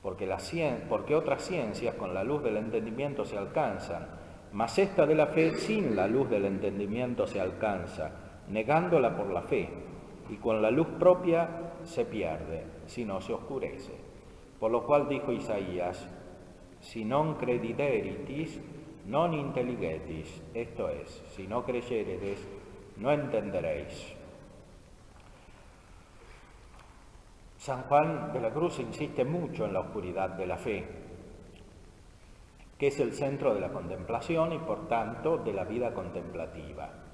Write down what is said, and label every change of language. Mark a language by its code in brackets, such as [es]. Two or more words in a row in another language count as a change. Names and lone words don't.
[es] porque otras ciencias con la luz del entendimiento se alcanzan, mas esta de la fe sin la luz del entendimiento se alcanza, negándola por la fe, y con la luz propia se pierde, si no se oscurece. [la] Por lo cual dijo Isaías, si non credideritis, non intelligetis, [es] esto es, si no creyeredes, no entenderéis. San Juan de la Cruz insiste mucho en la oscuridad de la fe, que es el centro de la contemplación y por tanto de la vida contemplativa.